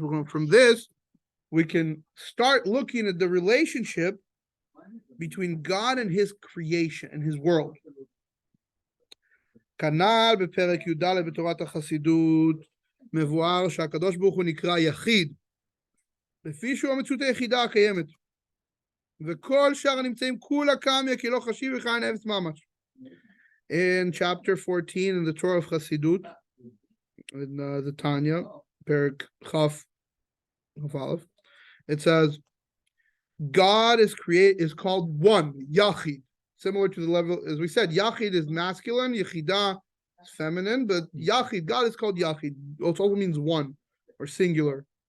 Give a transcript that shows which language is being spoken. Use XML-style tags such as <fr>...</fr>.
<en>From this, we can start looking at the relationship between God and his creation and his world.</en> <he>כנ"ל בפרק י"ד בתורת החסידות מבואר שהקדוש ברוך הוא נקרא יחיד, לפי שהוא המציאות היחידה הקיימת. וכל שאר הנמצאים כולה קמיה כי לא חשיב וחי נפש ממש.</he> <en>In chapter 14 in the Torah of Chassidut, in the Tanya, perek, chaf, alef, it says, God is called one, yachid, similar to the level, as we said, yachid is masculine, yechida is feminine, but yachid, God is called yachid, it also means one, or singular,</en>